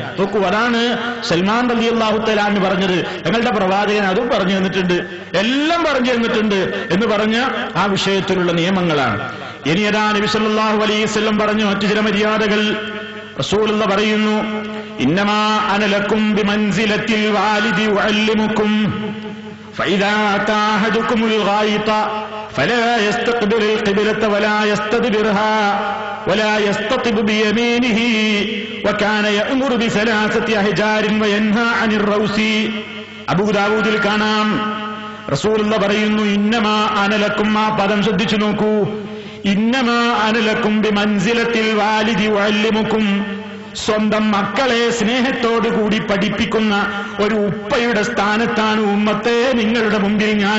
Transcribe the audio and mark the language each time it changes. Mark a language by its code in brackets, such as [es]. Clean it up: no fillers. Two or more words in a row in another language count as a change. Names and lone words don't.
[ml] നോക്കൂ, അതാണ് സൽമാൻ [ar] رضي الله تعالى عنه [ml] പറഞ്ഞത്. ഞങ്ങളുടെ പ്രവാചകൻ അതും പറഞ്ഞു തന്നിട്ടുണ്ട്, എല്ലാം പറഞ്ഞു തന്നിട്ടുണ്ട് എന്ന് പറഞ്ഞ ആ വിഷയത്തിലുള്ള നിയമങ്ങളാണ്. ഇനി അതാ നബി [ar] صلى الله عليه وسلم [ml] പറഞ്ഞു മറ്റു ചില മര്യാദകൾ. റസൂലുള്ളാഹി പറയുന്നു, [ar] إنما أنا لكم بمنزلة الوالد أعلمكم فإذا أتى أحدكم الغائط فلا يستقبل القبلة ولا يستدبرها ولا يستطب بيمينه وكان يأمر بثلاثة أحجار وينهى عن الروس. [ml] അബൂ ദാവൂദിൽ കാണാം, റസൂലുള്ളാഹി പറയുന്നു, [ar] إنما أنا لكم. [ml] ആ പദം ശ്രദ്ധിച്ചു നോക്കൂ. [ar] إنما أنا لكم بمنزلة الوالد أعلمكم, [ml] സ്വന്തം മക്കളെ സ്നേഹത്തോടുകൂടി പഠിപ്പിക്കുന്ന ഒരു ഉപ്പയുടെ സ്ഥാനത്താണ് ഉമ്മത്തെ നിങ്ങളുടെ മുമ്പിൽ ഞാൻ.